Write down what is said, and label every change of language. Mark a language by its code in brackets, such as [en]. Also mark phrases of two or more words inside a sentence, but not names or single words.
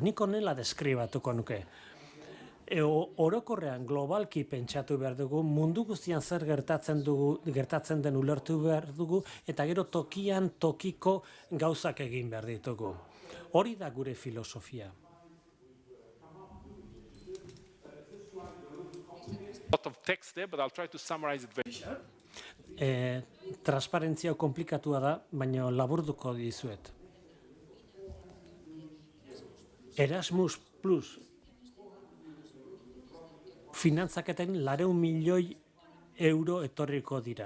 [eu] Nik honela deskribatuko nuke. Orokorrean globalki pentsatu behar dugu, mundu guztian zer gertatzen den ulertu behar dugu, eta gero tokian tokiko gauzak egin behar ditugu. Hori da gure filosofia. [en] Lot of text there, but I'll try to summarize it very short. [eu] Transparentzia komplikatua da, baina laburduko dizuet. Erasmus Plus finantzaketen 400 milioi euro etorriko dira.